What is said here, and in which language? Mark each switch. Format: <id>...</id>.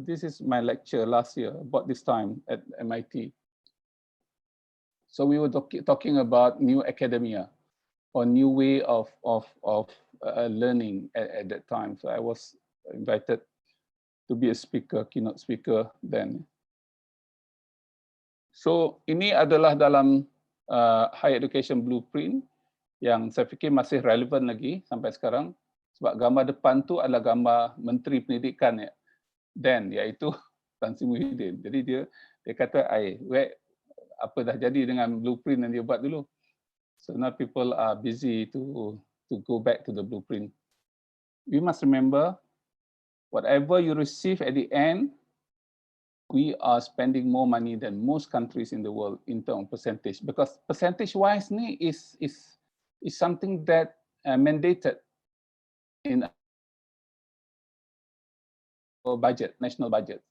<en>This is my lecture last year, about this time at MIT. So we were talking about new academia or new way of learning at that time. So I was invited to be a speaker, keynote speaker then.</en> <ms>So ini adalah dalam higher education blueprint yang saya fikir masih relevan lagi sampai sekarang. Sebab gambar depan tu adalah gambar Menteri Pendidikan ya, dan iaitu Tan Sri Muhyiddin. Jadi dia kata, apa dah jadi dengan blueprint yang dia buat dulu.</ms> <en>So now people are busy to go back to the blueprint. We must remember, whatever you receive at the end, we are spending more money than most countries in the world in terms of percentage. Because percentage-wise ni is something that mandated in budget, national budget.</en>